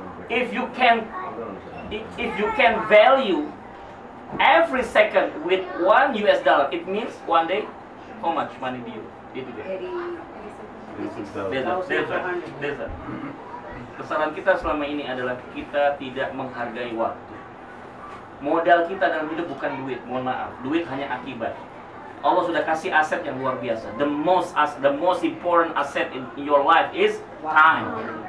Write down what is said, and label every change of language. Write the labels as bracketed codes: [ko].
[en] If you can value every second with $1, it means 1 day, how much money do you get? That's it. [id] Kesalahan kita selama ini adalah kita tidak menghargai waktu. Modal kita dalam hidup bukan duit, mohon maaf. Duit hanya akibat. Allah sudah kasih aset yang luar biasa. [en] The most important asset in your life is time.